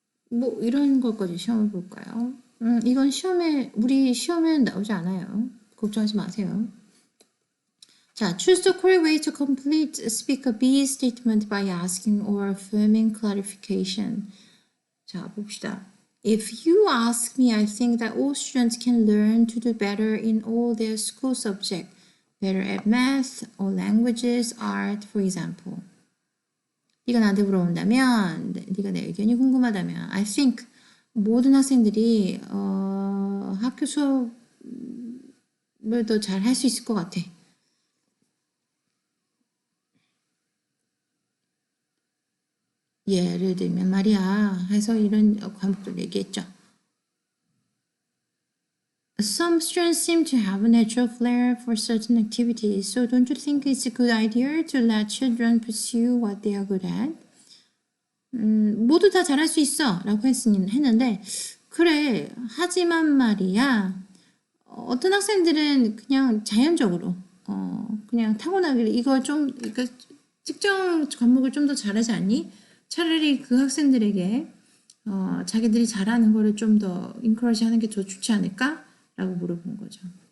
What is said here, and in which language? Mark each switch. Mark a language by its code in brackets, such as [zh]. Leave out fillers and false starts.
[ko] 뭐 이런 것까지 시험을 볼까요? 이건 우리 시험에 나오지 않아요. 걱정하지 마세요. [en] 자, choose the correct way to complete speaker B's statement by asking or affirming clarification. [ko] 자, 봅시다. [en] If you ask me, I think that all students can learn to do better in all their school subjects, better at math or languages, art, for example. [ko] 네가 나한테 물어본다면, 네가 내 의견이 궁금하다면, [en] I think [ko] 모든 학생들이 학교 수업을 더 잘 할 수 있을 것 같아. 예를 들면 말이야 해서 이런 과목들 얘기했죠. [en] Some students seem to have a natural flair for certain activities, so don't you think it's a good idea to let children pursue what they are good at? [ko] 모두 다 잘할 수 있어 라고 했는데 그래 하지만 말이야 어떤 학생들은 그냥 자연적으로 그냥 타고나기를 이거 좀 그러니까 특정 과목을 좀 더 잘하지 않니? 차라리 그 학생들에게 자기들이 잘하는 거를 좀 더 인커러지 하는 게 더 좋지 않을까? 라고 물어본 거죠.